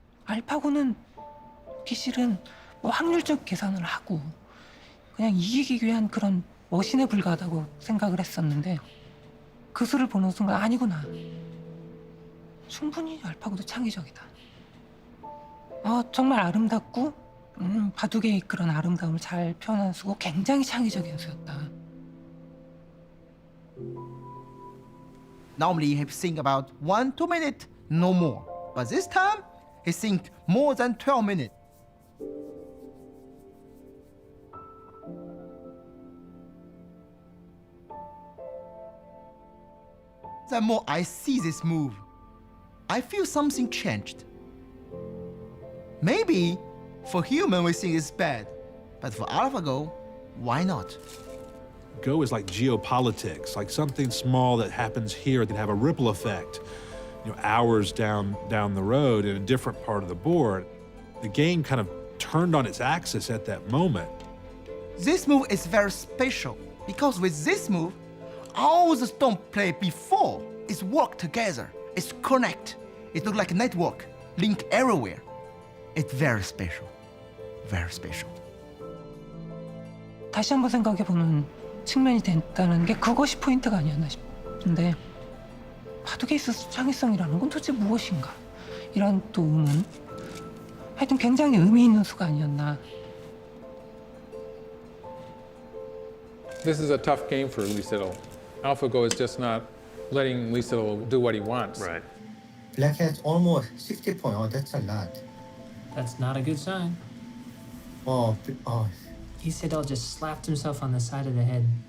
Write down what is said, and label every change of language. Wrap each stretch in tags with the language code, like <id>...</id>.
<ko>알파고는 기실은 뭐 확률적 계산을 하고 그냥 이기기 위한 그런 머신에 불과하다고 생각을 했었는데 그 수를 보는 순간 아니구나. 충분히 알파고도 창의적이다. 정말 아름답고 바둑의 그런 아름다움을 잘 표현한 수고 굉장히 창의적인 수였다.</ko> <en>Normally he think about 1-2 minutes, no more. But this time, he think more than 12 minutes. The more I see this move, I feel something changed. Maybe for human we think it's bad, but for AlphaGo, why not? Go is like geopolitics, like something small that happens here can have a ripple effect, hours down the road in a different part of the board. The game kind of turned on its axis at that moment. This move is very special because with this move, all the stone played before is work together. It's connect. It looks like a network, link everywhere. It's very special, very special.</en> <ko>다시 한번 생각해보는 측면이 됐다는 게 그것이 포인트가 아니었나 싶은데 바둑에 있어서 창의성이라는 건 도대체 무엇인가? 이런 또 의문. 하여튼 굉장히 의미 있는 수가 아니었나.</ko> <en>This is a tough game for Isedoll. AlphaGo is just not letting Isedoll do what he wants. Right. Black has almost 60 points. Oh, that's a lot. That's not a good sign. Oh. Isedoll just slapped himself on the side of the head.</en>